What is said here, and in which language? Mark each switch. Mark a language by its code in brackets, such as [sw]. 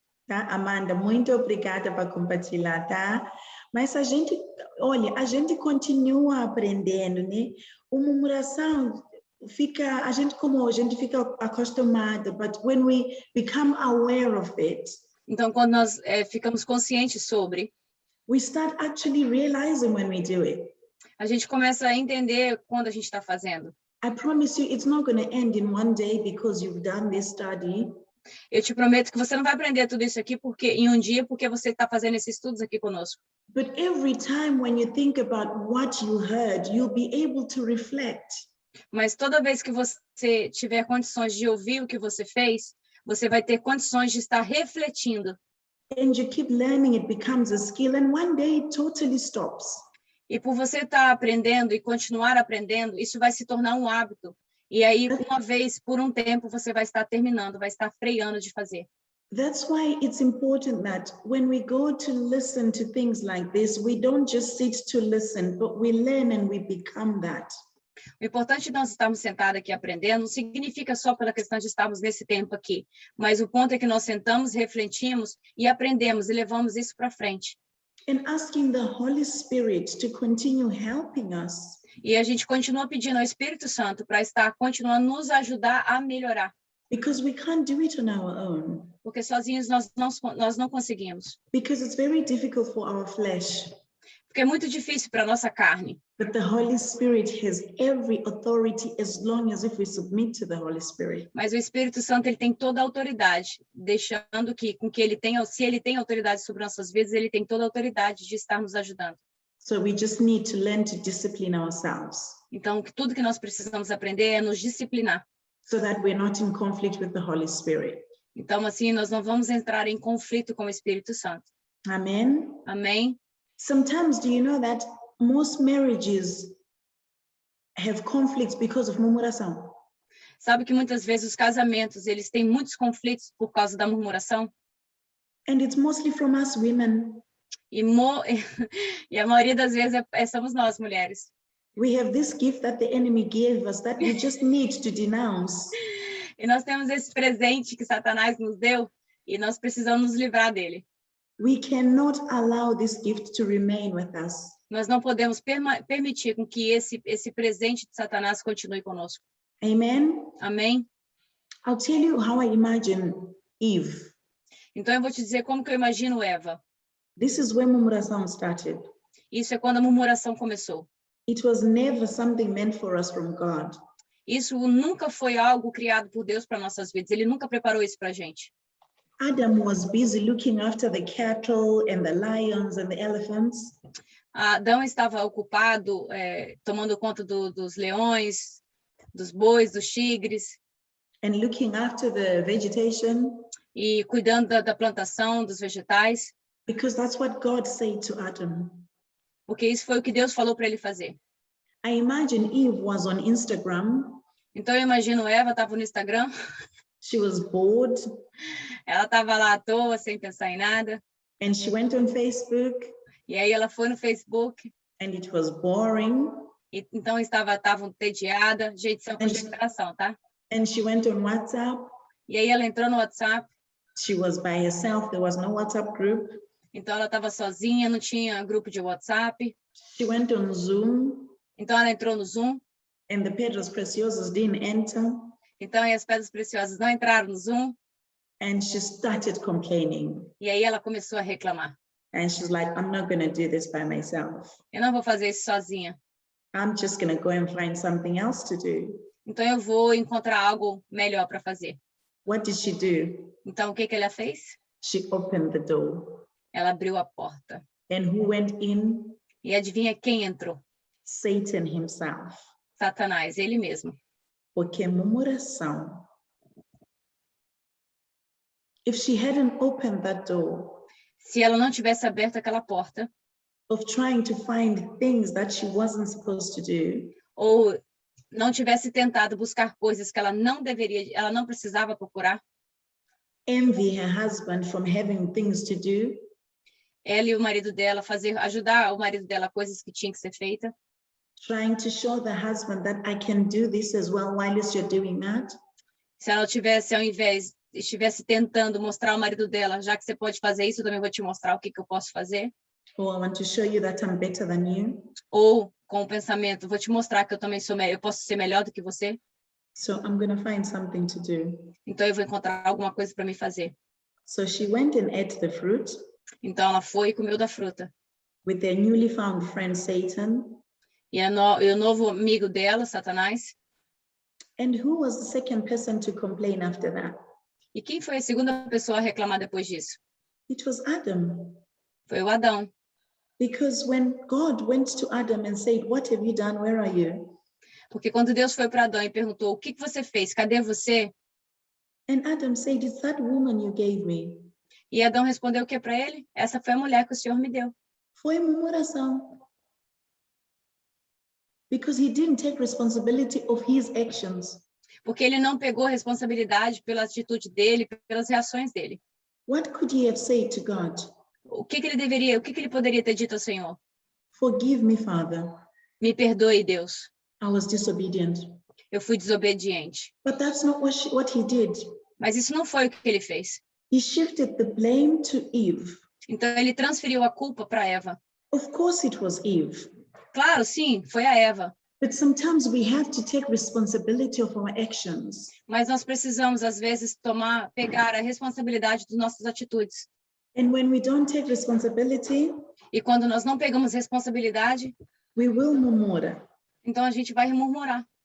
[pt] Tá, Amanda, muito obrigada por compartilhar, tá? Mas a gente continua aprendendo, né? Uma murmuração a gente fica acostumado, [en] but when we become aware of it. [pt] Então, quando nós ficamos conscientes sobre, [en] we start actually realizing when we do it. [pt] A gente começa a entender quando a gente está fazendo. [en] I promise you, it's not going to end in one day because you've done this study. [pt] Eu te prometo que você não vai aprender tudo isso aqui em um dia, porque você está fazendo esses estudos aqui conosco. [en] But every time when you think about what you heard, you'll be able to reflect. [pt] Mas toda vez que você tiver condições de ouvir o que você fez, você vai ter condições de estar refletindo. [en] And you keep learning, it becomes a skill, and one day it totally stops. [pt] E por você estar aprendendo e continuar aprendendo, isso vai se tornar um hábito. E aí, uma vez, por um tempo, você vai estar terminando, vai estar freando de fazer. [en] That's why it's important that when we go to listen to things like this, we don't just sit to listen, but we learn and we become that. [pt] O importante de nós estarmos sentados aqui aprendendo não significa só pela questão de estarmos nesse tempo aqui, mas o ponto é que nós sentamos, refletimos e aprendemos e levamos isso para frente. [en] And asking the Holy Spirit to continue helping us. [pt] E a gente continua pedindo ao Espírito Santo para estar continuando nos ajudar a melhorar. [en] Because we can't do it on our own. [pt] Porque sozinhos nós não conseguimos. [en] Because it's very difficult for our flesh. [pt] Porque é muito difícil para a nossa carne. [en] But the Holy Spirit has every authority as long as if we submit to the Holy Spirit. [pt] Mas o Espírito Santo ele tem toda a autoridade, deixando que ele tenha, se ele tem autoridade sobre nossas vidas, ele tem toda a autoridade de estar nos ajudando. [en] So we just need to learn to discipline ourselves. [pt] Então, tudo que nós precisamos aprender é nos disciplinar. [en] So that we're not in conflict with the Holy Spirit. [pt] Então, assim, nós não vamos entrar em conflito com o Espírito Santo. [en] Amen. [pt] Amém? [en] Sometimes, do you know that most marriages have conflicts because of murmuração? [pt] Sabe que muitas vezes os casamentos, eles têm muitos conflitos por causa da murmuração? [en] And it's mostly from us women. [pt] E a maioria das vezes somos nós, mulheres. [en] We have this gift that the enemy gave us that we just need to denounce. [pt] E nós temos esse presente que Satanás nos deu e nós precisamos nos livrar dele. [en] We cannot allow this gift to remain with us. [pt] Nós não podemos permitir com que esse presente de Satanás continue conosco. [en] Amen. [pt] Amém? [en] I'll tell you how I imagine Eve. [pt] Então eu vou te dizer como que eu imagino Eva. [en] This is where murmuração started. [pt] Isso é quando a murmuração começou. [en] It was never something meant for us from God. [pt] Isso nunca foi algo criado por Deus para nossas vidas. Ele nunca preparou isso para a gente. [en] Adam was busy looking after the cattle and the lions and the elephants. [pt] Adão estava ocupado tomando conta dos leões, dos bois, dos tigres. [en] And looking after the vegetation. [pt] E cuidando da plantação, dos vegetais. [en] Because that's what God said to Adam. [pt] Porque isso foi o que Deus falou para ele fazer. [en] I imagine Eve was on Instagram. [pt] Então eu imagino Eva estava no Instagram. [en] She was bored. [pt] Ela estava lá à toa, sem pensar em nada. [en] And she went on Facebook. [pt] E aí ela foi no Facebook. [en] And it was boring. [pt] E, então estava entediada. Gente, isso é uma consideração, tá? [en] And she went on WhatsApp. [pt] E aí ela entrou no WhatsApp. [en] She was by herself. There was no WhatsApp group. [pt] Então ela estava sozinha, não tinha grupo de WhatsApp. [en] She went on Zoom. [pt] Então ela entrou no Zoom. [en] And the [pt] pedras preciosas [en] didn't enter. [pt] Então as pedras preciosas não entraram no Zoom. [en] And she started complaining. [pt] E aí ela começou a reclamar. [en] And she's like, I'm not going to do this by myself. [pt] Eu não vou fazer isso sozinha. [en] I'm just going to go and find something else to do. [pt] Então eu vou encontrar algo melhor para fazer. [en] What did she do? [pt] Então o que ela fez? [en] She opened the door. [pt] Ela abriu a porta. [en] And who went in? [pt] E adivinha quem entrou? [en] Satan himself. [pt] Satanás, ele mesmo. Porque murmuração. [en] If she hadn't opened that door, [pt] se ela não tivesse aberto aquela porta, [en] of trying to find things that she wasn't supposed to do, [pt] ou não tivesse tentado buscar coisas que ela não precisava procurar, [en] envy her husband from having things to do, [pt] ela e o marido dela ajudar o marido dela coisas que tinham que ser feitas, [en] trying to show the husband that I can do this as well while you're doing that. [pt] Se ela tivesse, ao invés, estivesse tentando mostrar ao marido dela, já que você pode fazer isso, eu também vou te mostrar o que eu posso fazer. [en] Or I want to show you that I'm better than you. [pt] Ou com o pensamento, vou te mostrar que eu também eu posso ser melhor do que você. [en] So I'm going to find something to do. [pt] Então eu vou encontrar alguma coisa para me fazer. [en] So she went and ate the fruit. [pt] Então ela foi e comeu da fruta. [en] with their newly found friend Satan. [pt] E o novo amigo dela, Satanás. [en] And who was the second person to complain after that? [pt] E quem foi a segunda pessoa a reclamar depois disso? [en] It was Adam. [pt] Foi o Adão. [en] Because when God went to Adam and said, "What have you done? Where are you?" [pt] Porque quando Deus foi para Adão e perguntou, o que você fez? Cadê você? [en] And Adam said, "It's that woman you gave me." [pt] E Adão respondeu o que para ele? Essa foi a mulher que o Senhor me deu. Foi murmuração. [en] Because he didn't take responsibility of his actions. [pt] Porque ele não pegou responsabilidade pela atitude dele, pelas reações dele. [en] What could he have said to God? [pt] O que ele poderia ter dito ao Senhor? [en] Forgive me, Father. [pt] Me perdoe, Deus. [en] I was disobedient. [pt] Eu fui desobediente. [en] But that's not what he did. [pt] Mas isso não foi o que ele fez. [en] He shifted the blame to Eve. [pt] Então ele transferiu a culpa para Eva. [en] Of course it was Eve. [pt] Claro, sim, foi a Eva. [en] But sometimes we have to take responsibility of our actions. [pt] Mas nós precisamos, às vezes, pegar a responsabilidade das nossas atitudes. [en] And when we don't take responsibility, [pt] E quando nós não pegamos responsabilidade, [en] we will murmur [pt] então a gente vai murmurar.